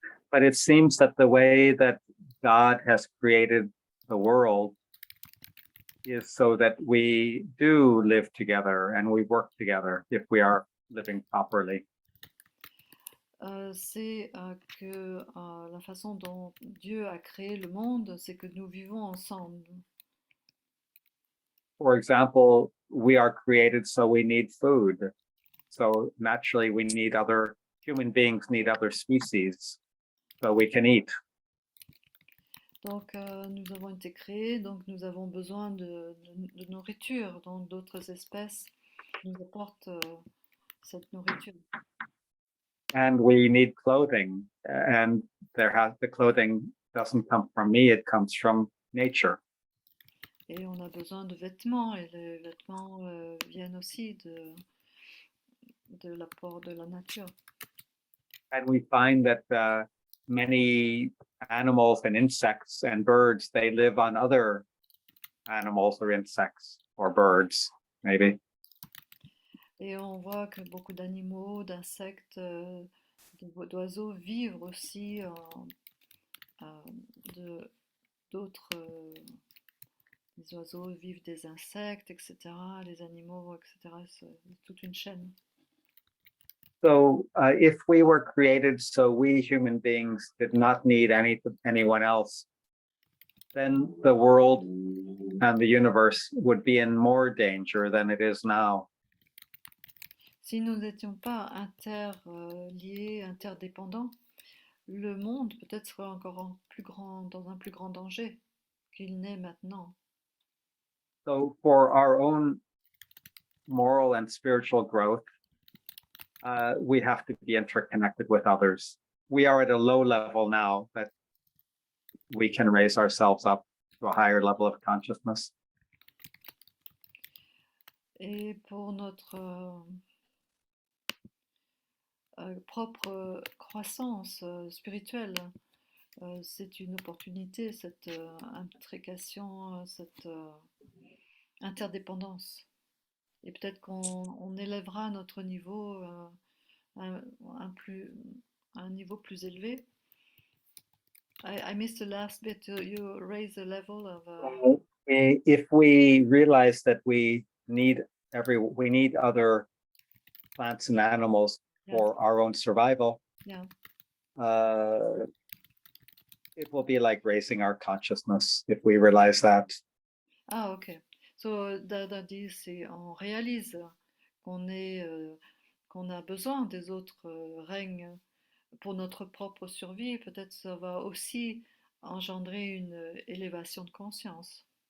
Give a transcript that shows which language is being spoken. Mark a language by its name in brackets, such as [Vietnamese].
[English] But it seems that the way that God has created the world is so that we do live together and we work together if we are living properly. [French] C'est que la façon dont Dieu a créé le monde, c'est que nous vivons ensemble. [English] For example, we are created so we need food. So naturally, we need other human beings need other species so we can eat. [French] Donc, nous avons été créés, donc nous avons besoin de nourriture. Donc, d'autres espèces nous apportent cette nourriture. [English] And we need clothing, and the clothing doesn't come from me; it comes from nature. [French] Et on a besoin de vêtements, et les vêtements viennent aussi de l'apport de la nature. [English] And we find that many animals and insects and birds, they live on other animals or insects or birds, maybe. [French] Et on voit que beaucoup d'animaux, d'insectes, d'oiseaux vivent aussi d'autres. Les oiseaux vivent des insectes, etc. Les animaux, etc. C'est toute une chaîne. [English] So if we were created so we human beings did not need anyone else, then the world and the universe would be in more danger than it is now. [French] Si nous n'étions pas interliés, interdépendants, le monde peut-être serait encore dans un plus grand danger qu'il n'est maintenant. [English] So for our own moral and spiritual growth, we have to be interconnected with others. We are at a low level now, but we can raise ourselves up to a higher level of consciousness. [French] Et pour notre propre croissance spirituelle, c'est une opportunité, cette intrication, cette interdépendance. Et peut-être qu'on élèvera notre niveau à un niveau plus élevé. [English] I missed the last bit. You raise the level of. If we realize that we need other plants and animals for our own survival, yeah. It will be like raising our consciousness if we realize that. [French] Ah, ok. So Dada dit, c'est on réalise qu'on a besoin des autres règnes pour notre propre survie. Peut-être ça va aussi engendrer une élévation de conscience.